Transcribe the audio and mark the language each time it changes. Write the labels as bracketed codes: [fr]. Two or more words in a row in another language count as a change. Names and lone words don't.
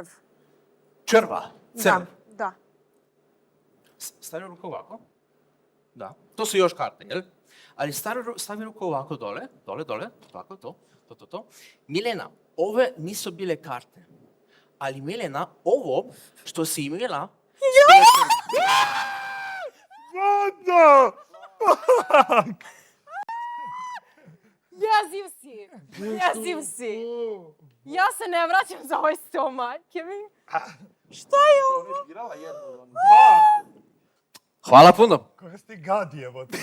[sr] Črva. Crv. Da. Stavi ruku ovako. Da. To su još karte, jel? Ali stavi ruku ovako dole. Ovako, to. Milena, ove nisu bile karte. Ali Milena, ovo što si imela... [en] What the? [sr] Jeziv si. Ja se ne vraćam za ovaj sto, majke mi. Šta je ovo? Hvala puno. Koja si ti gad jebote.